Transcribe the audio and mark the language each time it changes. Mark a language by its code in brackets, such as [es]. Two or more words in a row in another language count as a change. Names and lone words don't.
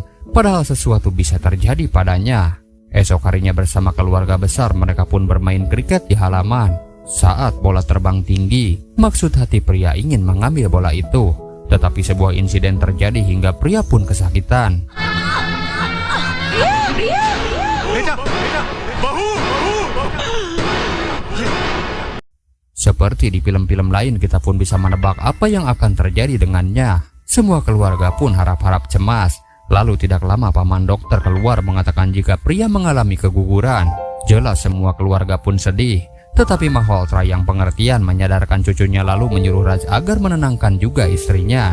[id] Padahal sesuatu bisa terjadi padanya. Esok harinya bersama keluarga besar mereka pun bermain kriket di halaman. Saat bola terbang tinggi, maksud hati pria ingin mengambil bola itu. Tetapi sebuah insiden terjadi hingga pria pun kesakitan. [hi] बेटा बेटा बहू [id] Seperti di film-film lain, kita pun bisa menebak apa yang akan terjadi dengannya. Semua keluarga pun harap-harap cemas. Lalu tidak lama paman dokter keluar mengatakan jika pria mengalami keguguran. Jelas semua keluarga pun sedih. Tetapi Malhotra yang pengertian menyadarkan cucunya lalu menyuruh Raj agar menenangkan juga istrinya.